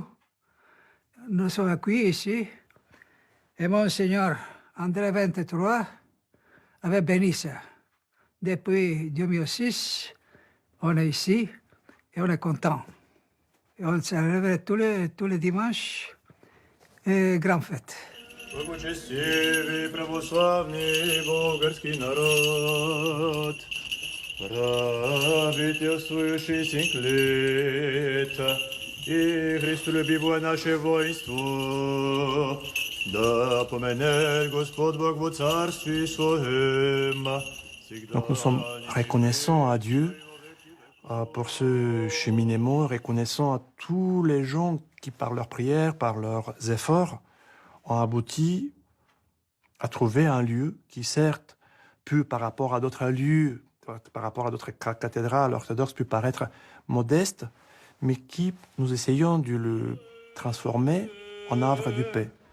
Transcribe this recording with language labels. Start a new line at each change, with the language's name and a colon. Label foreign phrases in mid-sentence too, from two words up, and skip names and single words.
French: Nous sommes accueillis ici. Et Monseigneur André XXIII avait béni ça. Depuis 2006, on est ici et on est content. Et on célèbre tous les dimanches et grande fête.
Church Slavic: Благочестивый православный болгарский народ, правительствующий 5 лет, и христолюбивое наше воинство, да поменет Господь Бог во царстве своем.
French: Donc nous sommes reconnaissants à Dieu pour ce cheminement, reconnaissants à tous les gens qui, par leurs prières, par leurs efforts, ont abouti à trouver un lieu qui, certes, peut, par rapport à d'autres lieux, par rapport à d'autres cathédrales orthodoxes, peut paraître modeste, mais qui, nous essayons de le transformer en havre de paix.